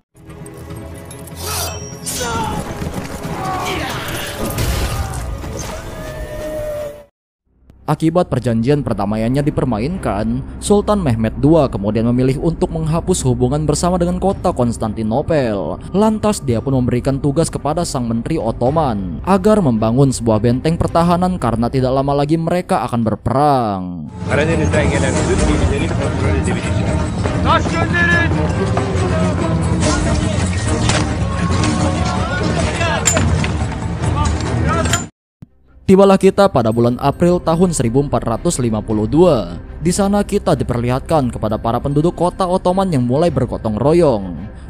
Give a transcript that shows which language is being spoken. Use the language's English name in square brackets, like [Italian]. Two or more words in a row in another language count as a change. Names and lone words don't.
[Indonesian] Akibat perjanjian perdamaiannya dipermainkan, Sultan Mehmed II kemudian memilih untuk menghapus hubungan bersama dengan kota Konstantinopel. Lantas dia pun memberikan tugas kepada sang menteri Ottoman agar membangun sebuah benteng pertahanan karena tidak lama lagi mereka akan berperang. [Turkish] Karadeniz'den gelen tüm gemileri kontrol edebileceğiz. Taş gönderin! [Indonesian] Tibalah kita pada bulan April tahun 1452. Di sana kita diperlihatkan kepada para penduduk kota Ottoman yang mulai bergotong royong.